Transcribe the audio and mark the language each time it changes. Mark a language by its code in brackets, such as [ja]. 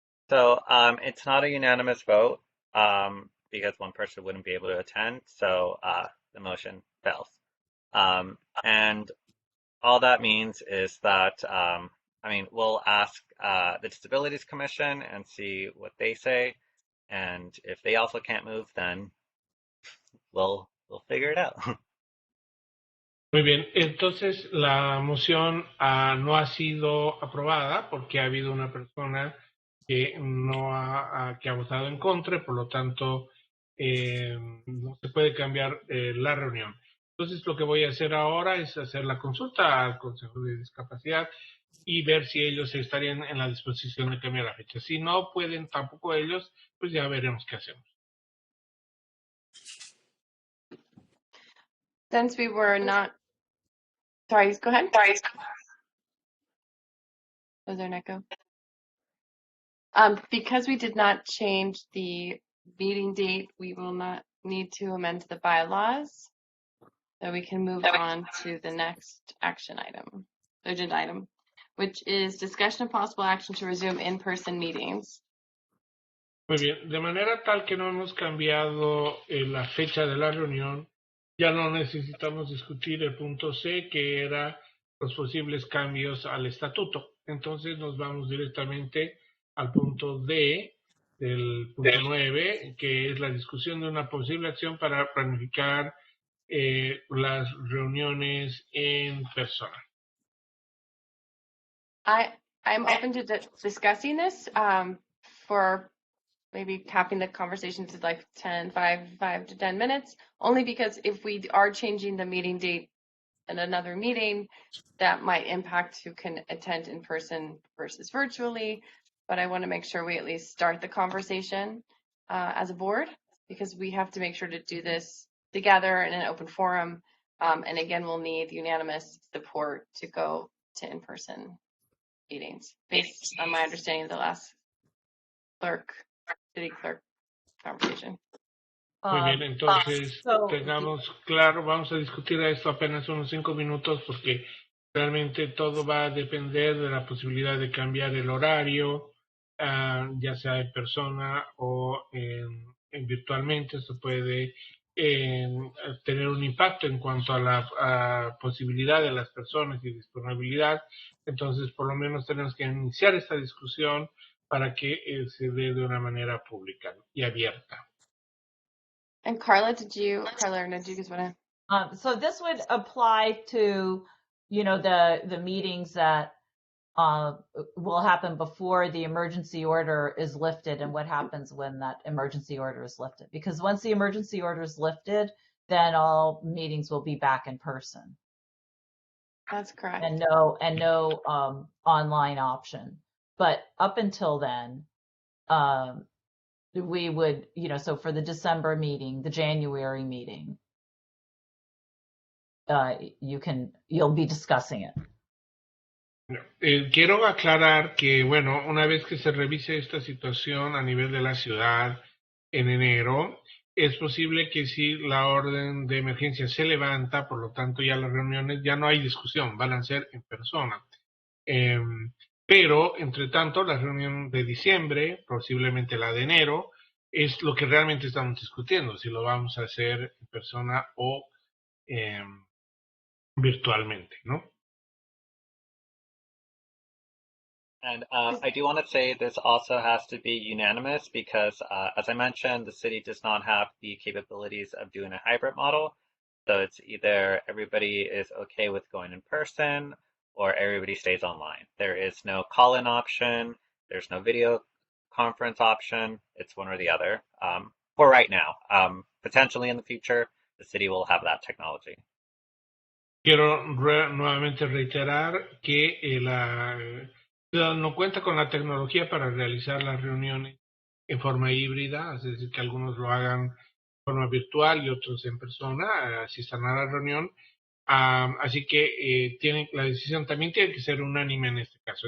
[en] So it's not a unanimous vote because one person wouldn't be able to attend, so the motion fails. And all that means is that, we'll ask the Disabilities Commission and see what they say, and if they also can't move, then we'll figure it out. [es] Muy bien, entonces la moción no ha sido aprobada porque ha habido una persona que que ha votado en contra, por lo tanto no se puede cambiar la reunión. Entonces lo que voy a hacer ahora es hacer la consulta al Consejo de Discapacidad y ver si ellos estarían en la disposición de cambiar la fecha. Si no pueden tampoco ellos, pues ya veremos qué hacemos. [en] Since we were not Sorry, go ahead. Was there an echo? Because we did not change the meeting date, we will not need to amend the bylaws. So we can move on to the next agenda item, which is discussion of possible action to resume in-person meetings. [es] Muy bien, de manera tal que no hemos cambiado la fecha de la reunión, ya no necesitamos discutir el punto C, que era los posibles cambios al estatuto. Entonces nos vamos directamente al punto D del punto 9, que es la discusión de una posible acción para planificar las reuniones en persona. [en] I'm open to discussing this for maybe capping the conversation to like 5 to 10 minutes, only because if we are changing the meeting date in another meeting, that might impact who can attend in person versus virtually. But I want to make sure we at least start the conversation as a board, because we have to make sure to do this together in an open forum. And again, we'll need unanimous support to go to in-person meetings, based on my understanding of the last city clerk conversation. [es] Muy bien, entonces tengamos claro, vamos a discutir esto apenas unos 5 minutos porque realmente todo va a depender de la posibilidad de cambiar el horario, ya sea en persona o virtualmente. Esto puede tener un impacto en cuanto a la posibilidad de las personas y disponibilidad. Entonces, por lo menos tenemos que iniciar esta discusión para que se dé de una manera pública y abierta. [en] And Carla, or no, do you guys want to? So this would apply to, the meetings that will happen before the emergency order is lifted, and what happens when that emergency order is lifted. Because once the emergency order is lifted, then all meetings will be back in person. That's correct. And no online option. But up until then, we would, so for the December meeting, the January meeting, you'll be discussing it. [es] Quiero aclarar que, bueno, una vez que se revise esta situación a nivel de la ciudad en enero, es posible que si la orden de emergencia se levanta, por lo tanto ya las reuniones, ya no hay discusión, van a ser en persona. Pero, entre tanto, la reunión de diciembre, posiblemente la de enero, es lo que realmente estamos discutiendo, si lo vamos a hacer en persona o virtualmente, ¿no? [en] And I do want to say this also has to be unanimous because, as I mentioned, the city does not have the capabilities of doing a hybrid model. So it's either everybody is okay with going in person or everybody stays online. There is no call-in option. There's no video conference option. It's one or the other. For right now, potentially in the future, the city will have that technology. [es] Quiero nuevamente reiterar que la ciudad no cuenta con la tecnología para realizar las reuniones en forma híbrida, es decir, que algunos lo hagan de forma virtual y otros en persona, asistan a la reunión. Así que la decisión también tiene que ser unánime en este caso.